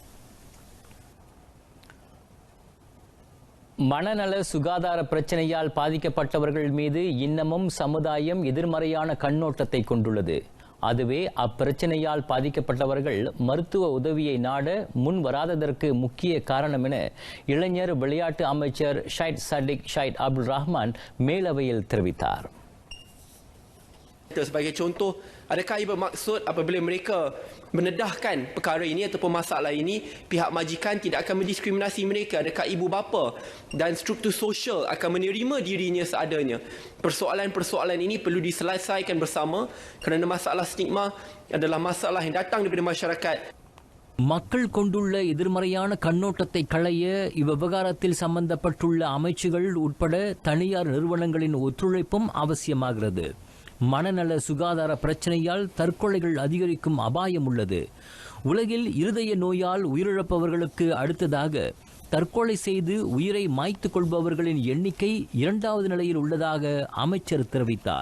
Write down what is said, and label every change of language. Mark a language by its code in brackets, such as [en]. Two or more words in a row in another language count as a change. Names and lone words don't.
[ta] மனநல சுகாதார பிரச்சனையால் பாதிக்கப்பட்டவர்கள் மீது இன்னமும் சமுதாயம் எதிர்மறையான கண்ணோட்டத்தை கொண்டுள்ளது. அதுவே அப்பிரச்சனையால் பாதிக்கப்பட்டவர்கள் மருத்துவ உதவியை நாட முன் வராததற்கு முக்கிய காரணம் என இளைஞர் விளையாட்டு அமைச்சர் ஷைட் சடிக் ஷைட் அப்துல் ரஹ்மான் மேலவையில் தெரிவித்தார். [ms] Sebagai contoh, adakah ia bermaksud apabila mereka mendedahkan perkara ini ataupun masalah ini, pihak majikan tidak akan mendiskriminasi mereka? Adakah ibu bapa dan struktur sosial akan menerima dirinya seadanya? Persoalan-persoalan ini perlu diselesaikan bersama kerana masalah stigma adalah masalah yang datang daripada masyarakat. [ta] மக்கள் கொண்டுள்ள எதிர்மறையான கண்ணோட்டத்தை களைய இவ்விவகாரத்தில் சம்பந்தப்பட்டுள்ள அமைச்சுகள் உட்பட தனியார் நிறுவனங்களின் ஒத்துழைப்பும் அவசியமாகிறது. மனநல சுகாதார பிரச்சனையால் தற்கொலைகள் அதிகரிக்கும் அபாயம் உள்ளது. உலகில் இருதய நோயால் உயிரிழப்பவர்களுக்கு அடுத்ததாக தற்கொலை செய்து உயிரை மாய்த்துக் கொள்பவர்களின் எண்ணிக்கை 2வது நிலையில் உள்ளதாக அமைச்சர் தெரிவித்தார்.